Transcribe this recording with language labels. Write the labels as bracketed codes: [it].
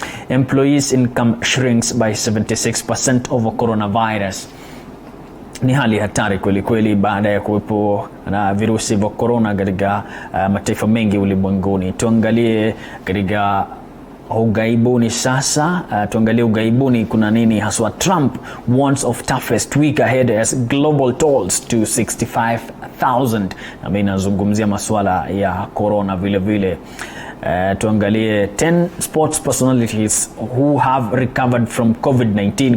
[en] Employees income shrinks by 76% over coronavirus. [sw] Ni hali hatari kweli kweli baada ya kuwepo na virusi vya corona katika mataifa mengi ulimwenguni. Tuangalie katika ugaibuni sasa. Tuangalie ugaibuni kuna nini haswa. [en] Trump warns of toughest week ahead as global tolls to 65,000. [sw] Na mimi nazungumzia masuala ya corona vile vile. Tuangalie [en] 10 sports personalities who have recovered from COVID-19.